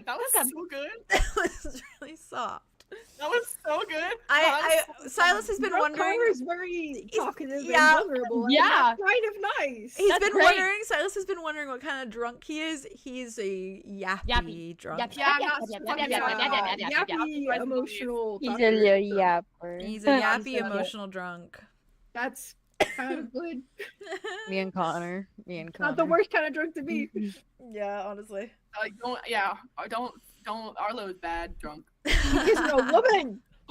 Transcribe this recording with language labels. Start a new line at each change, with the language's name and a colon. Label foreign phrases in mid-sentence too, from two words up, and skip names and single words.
English: That was come. so good. that was really soft. That was so good. Silas has been wondering. is very talkative yeah. and vulnerable. and Yeah. that's kind of nice. He's That's been great. wondering. Silas has been wondering what kind of drunk he is. He's a yappy drunk. Yap, Yeah, yap, that's yap, funny. yap, yap, yap, yap, yap, yap, yap. Yappy, emotional. He's a talker. little yapper. He's a yappy emotional drunk. That's kind of good. Me and Connor. Not the worst kind of drunk to be. Yeah, honestly. Don't. Arlo is bad drunk. He's a woman. A